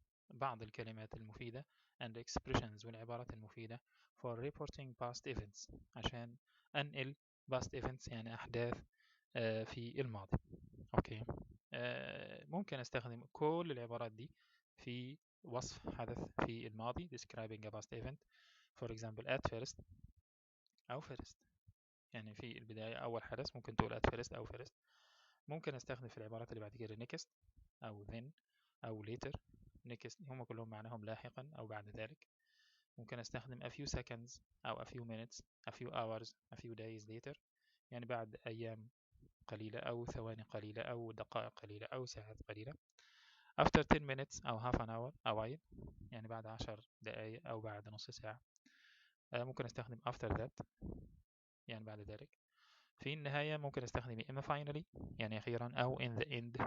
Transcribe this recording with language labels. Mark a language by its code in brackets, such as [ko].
[ar] بعض الكلمات المفيدة [en] and expressions [ar] والعبارات المفيدة [en] for reporting past events. [ar] عشان أنقل [en] past events [ar] يعني أحداث في الماضي. أوكي. ممكن أستخدم كل العبارات دي في وصف حدث في الماضي [en] describing a past event. For example at first أو first. [ar] يعني في البداية أول حدث ممكن تقول at first أو first. ممكن أستخدم في العبارات اللي بعد كده next أو then أو later. next هم كلهم معناهم لاحقا أو بعد ذلك. ممكن أستخدم [en] a few seconds أو a few minutes a few hours a few days later. [ar] يعني بعد أيام قليلة أو ثواني قليلة أو دقائق قليلة أو ساعات قليلة. [en] after 10 minutes [ar] أو [en] half an hour [ar] أوائل يعني بعد 10 دقائق أو بعد نص ساعة. ممكن أستخدم [en] after that [ar] يعني بعد ذلك. في النهاية ممكن أستخدم إما finally يعني أخيرا أو [en] in the end